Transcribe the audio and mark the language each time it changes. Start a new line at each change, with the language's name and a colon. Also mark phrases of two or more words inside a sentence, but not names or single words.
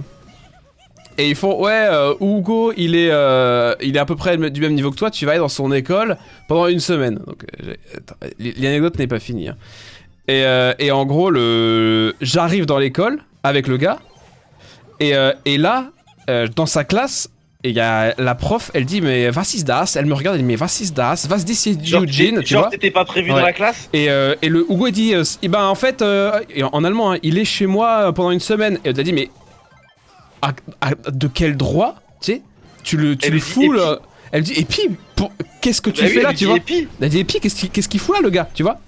French: Et ils font, ouais, Hugo, il est à peu près du même niveau que toi, tu vas aller dans son école pendant une semaine. Donc, attends, l'anecdote n'est pas finie. Hein. Et en gros, j'arrive dans l'école avec le gars, et là, dans sa classe, il y a la prof, elle dit, mais
German: was ist das?
French: Elle me regarde, elle dit, mais
German: was ist das? Was ist Eugene?
French: Tu vois? Genre t'étais pas prévu Ouais. dans la classe? Et le Hugo il dit, eh ben en fait, et en allemand, hein, il est chez moi pendant une semaine. Et elle a dit, mais de quel droit, tu sais, tu le fous là. Elle dit, et puis, qu'est-ce que tu fais là, tu vois? Elle a dit, et puis, qu'est-ce qu'il fout là, le gars, tu vois?